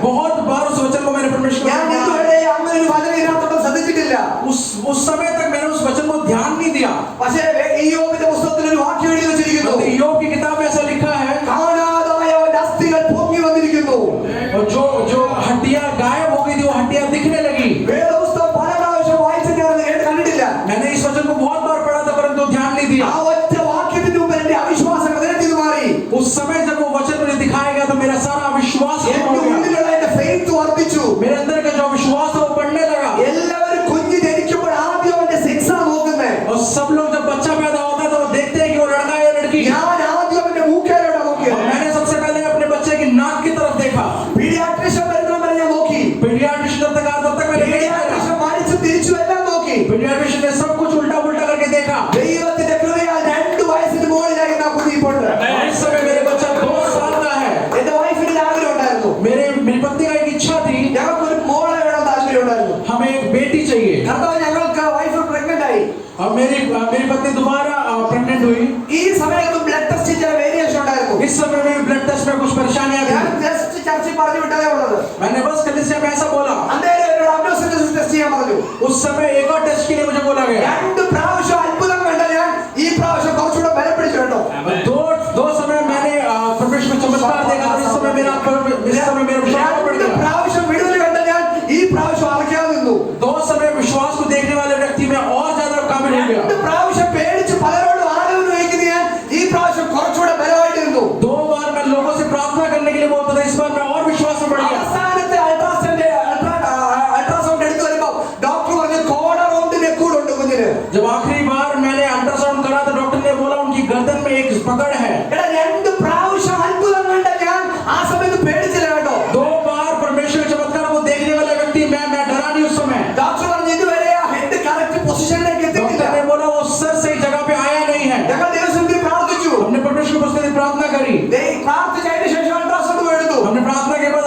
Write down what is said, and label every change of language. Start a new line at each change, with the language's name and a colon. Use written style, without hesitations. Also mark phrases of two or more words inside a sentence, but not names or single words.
Hindi: बहुत बार उस वचन को मैंने परमेश्वर को
Malayalam: ഞാൻ
Hindi: पढ़ा है.
Malayalam: ഇതുവരെ അങ്ങനെ ഒരു വചനം ഇതിനകത്തോട്ട് ശ്രദ്ധിച്ചിട്ടില്ല.
Hindi: उस समय तक मैंने उस वचन को ध्यान नहीं दिया.
Malayalam: പക്ഷേ ഇയ്യോബിന്റെ പുസ്തകത്തിൽ ഒരു വാക്യം എഴുതി വെച്ചിരിക്കുന്നു.
Hindi: परंतु इय्योब की किताब में ऐसा लिखा है,
Malayalam: കാണാതായവന്റെ അസ്ഥികൾ പൊങ്ങി വന്നിരിക്കുന്നു.
Hindi: और जो हड्डियां गायब हो गई थी वो हड्डियां दिखने लगी.
Malayalam: വേദപുസ്തകം പല പ്രാവശ്യം വായിച്ചിട്ട് ഞാൻ കണ്ടിട്ടില്ല.
Hindi: मैंने इस वचन को बहुत बार पढ़ा था परंतु ध्यान नहीं दिया.
Malayalam: ആ ഒറ്റ വാക്യത്തിന് മുമ്പ് എന്റെ അവിശ്വാസം ഹൃദയത്തിൽ മാറി.
Hindi: उस समय जब वो वचन मुझे दिखाया गया तो मेरा सारा विश्वास
Malayalam: എന്റെ
Hindi: हो गया.
Malayalam: ഉള്ളിലുള്ള എന്റെ ഫെയ്ത്ത് വർദ്ധിച്ചു.
Hindi: मेरे अंदर का जो विश्वास था वो बढ़ने लगा.
Malayalam: എല്ലാവരും കുഞ്ഞ് ജനിക്കുമ്പോൾ ആദ്യം അവന്റെ സെക്സ് ആണ് നോക്കുന്നത്.
Hindi: और सब लोग जब बच्चा पैदा होता है तो वो देखते हैं कि वो लड़का है या लड़की.
Malayalam: ഞാൻ ആദ്യം അവന്റെ മൂക്കേലോട്ടാ
Hindi: और
Malayalam: നോക്കിയത്.
Hindi: मैंने सबसे पहले अपने बच्चे की नाक की तरफ देखा.
Malayalam: പീഡിയാട്രിഷ്യൻ വരുന്ന വരെ ഞാൻ നോക്കി.
Hindi: पीडियाट्रिशियन जब तक आया तब तक मैंने नहीं देखा.
Malayalam: പീഡിയാട്രിഷ്യൻ മരിച്ചു തിരിച്ചു എല്ലാം നോക്കി.
Hindi: पीडियाट्रिशियन ने सब कुछ उल्टा पुल्टा करके देखा.
Malayalam: ദൈവത്തിന്റെ കൃപയാൽ 2 വയസ്സിന് മുകളിലായിരുന്ന ആ കുഞ്ഞ് ഇപ്പോൾ ഉണ്ട്.
Hindi: और इस समय मेरे बच्चा 2 साल का है.
Malayalam: എന്റെ വൈഫിന് ആഗ്രഹം ഉണ്ടായിരുന്നു.
Hindi: मेरी पत्नी का एक इच्छा थी,
Malayalam: ഞങ്ങൾക്ക് ഒരു മോളെ വേണം താല്പര്യം ഉണ്ടായിരുന്നു.
Hindi: हमें एक बेटी चाहिए.
Malayalam: കർത്താവ് ഞങ്ങൾക്ക് വൈഫ് പ്രഗ്നന്റ് ആയി.
Hindi: और मेरी पत्नी दोबारा प्रेग्नेंट हुई.
Malayalam: ഈ സമയത്ത്
English: blood test
Malayalam: ചില വേരിയേഷൻ ഉണ്ടായിരുന്നു.
Hindi: इस समय में
English: blood test
Hindi: में कुछ परेशानियां
Malayalam: ഞാൻ
Hindi: थी.
Malayalam: ജസ്റ്റ് ചർച്ചിൽ പറഞ്ഞു വിട്ടതേ ഉള്ളത്.
Hindi: मैंने बस कलीसिया में ऐसा बोला.
Malayalam: അന്നേരം എന്നോട് അമിനോസിന്തസിസ് ടെസ്റ്റ് ചെയ്യാൻ പറഞ്ഞു.
Hindi: उस समय एक और टेस्ट के लिए मुझे बोला गया.
Malayalam: 2 പ്രാവശ്യം അത്ഭുതം കണ്ട ഞാൻ ഈ പ്രാവശ്യം കുറച്ചുകൂടെ ബലം പിടിച്ചു കേട്ടോ.
Hindi: दो समय मैंने परमेश्वर में चमत्कार देखा. इस समय मेरा विश्वास बढ़ 2 गया.
Malayalam: പ്രാവശ്യം വിടുതൽ കണ്ട ഞാൻ ഈ പ്രാവശ്യം അറക്കാതെ നിന്നു.
Hindi: 2 समय विश्वास को देखने वाले व्यक्ति में और ज्यादा काबिल हो गया.
Malayalam: 2 പ്രാവശ്യം പേടിച്ച് പലരോടും ആലോചന വഹിക്കുന്ന ഞാൻ ഈ പ്രാവശ്യം കുറച്ചുകൂടെ ബലമായിട്ട് നിന്നു.
Hindi: 2 बार मैं लोगों से प्रार्थना करने के लिए बोलता था. इस बार मैं और विश्वास में बढ़ गया.
Malayalam: അവസാനത്തെ അൾട്രാസൗണ്ട് എടുത്തു വരുമ്പോ ഡോക്ടർ പറഞ്ഞു കോണറോണ്ടിനെ കൂടുണ്ട് കുഞ്ഞിന്.
Hindi: जब आखिरी बार मैंने अल्ट्रासाउंड करा तो डॉक्टर ने बोला उनकी गर्दन में एक पकड़ है.
Malayalam: എടാ 2 പ്രാവശ്യം അത്ഭുതം കണ്ട ഞാൻ ആ സമയത്ത് പേടിച്ചില്ല കേട്ടോ.
Hindi: 2 बार परमेश्वर के चमत्कार को देखने वाला व्यक्ति मैं डरा नहीं उस समय.
Malayalam: ഡോക്ടർ പറഞ്ഞു ഇതുവരെ ആ
English: head correct
Malayalam: പൊസിഷനിലേക്ക് എത്തിയിട്ടില്ല.
Hindi: डॉक्टर ने बोला वो सर सही जगह पे आया नहीं है.
Malayalam: ഞങ്ങൾ ദൈവസന്നിധിയിൽ പ്രാർത്ഥിച്ചു.
Hindi: हमने परमेश्वर को प्रार्थना करी.
Malayalam: പ്രാർത്ഥിച്ചതിന് ശേഷം അൾട്രാസൗണ്ട് എടുത്തു.
Hindi: हमने प्रार्थना